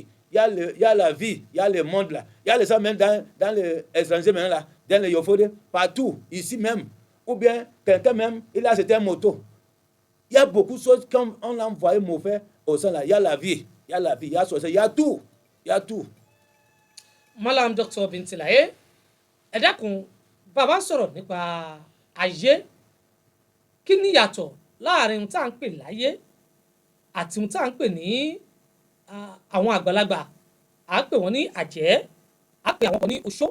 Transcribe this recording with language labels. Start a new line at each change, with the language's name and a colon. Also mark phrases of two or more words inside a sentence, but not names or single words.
French: Il y a la vie, il y a le monde là. Il y a les gens même dans les étrangers maintenant là, dans les Yofodé, partout, ici même. Ou bien quelqu'un même, il a acheté une moto. Il y a beaucoup de choses comme on l'a envoyé mauvais au sein là. Il y a la vie, il y a la vie, il y a sorcellerie, il y a tout. Il y a tout. Malam Dr.
Yoruba: Bintilaye, ẹ dákun bàbá sọ̀rọ̀ nípa ayé, kí ni yàtọ̀ láàrin ohun tá à ń pè láyé àti ohun tá à ń pè ní àwọn àgbàlagbà, à ń pè wọ́n ní àjẹ́, à ń pè àwọn kan ní oṣó.